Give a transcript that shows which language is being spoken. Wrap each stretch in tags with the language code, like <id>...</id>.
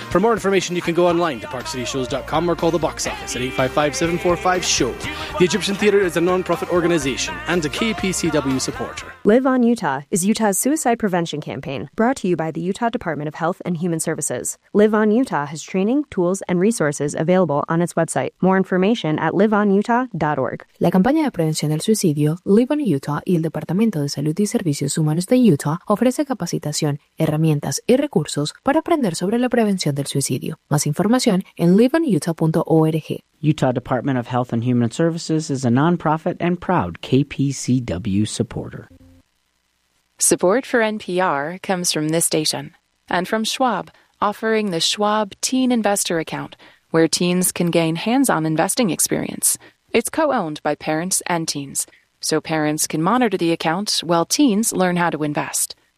<en>For more information, you can go online to parkcityshows.com or call the box office at 855-745-SHOW. The Egyptian Theatre is a non-profit organization and a KPCW supporter. Live on Utah is Utah's suicide prevention campaign, brought to you by the Utah Department of Health and Human Services. Live on Utah has training, tools, and resources available on its website. More information at liveonutah.org.</en> <es>La campaña de prevención del suicidio, Live on Utah y el Departamento de Salud y Servicios Humanos de Utah ofrece capacitación, herramientas y recursos para aprender sobre la prevención del suicidio. Más información en liveonutah.org.</es> <en>Utah Department of Health and Human Services is a nonprofit and proud KPCW supporter. Support for NPR comes from this station and from Schwab, offering the Schwab Teen Investor Account where teens can gain hands-on investing experience. It's co-owned by parents and teens, so parents can monitor the account while teens learn how to invest.</en>